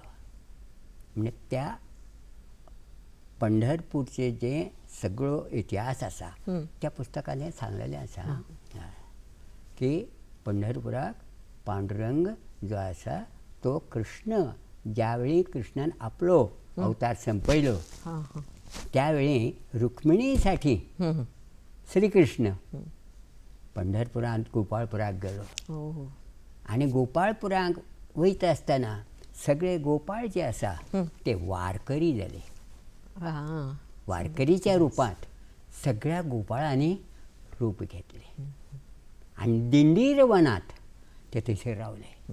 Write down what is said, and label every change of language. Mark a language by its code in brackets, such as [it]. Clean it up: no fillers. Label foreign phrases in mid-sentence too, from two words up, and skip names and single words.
[kok] म्हणजे त्या पंढरपूरचे जे सगळो इतिहास आसा त्या पुस्तकांत हें सांगलेलें आसा की पंढरपुराक पांडुरंग जो आसा तो कृष्ण ज्या वेळी कृष्णान आपलो अवतार संपयलो त्या वेळी रुक्मिणी साठी श्री कृष्ण पंढरपुरांत गोपाळपुराक गेलो. आनी गोपाळपुराक वयता आसतना सगळे गोपाळ जे आसा ते वारकरी जाले. वारकरीच्या रुपांत सगळ्या गोपाळांनी रूप घेतले आनी दिंडीर वनांत ते थंयसर रावले.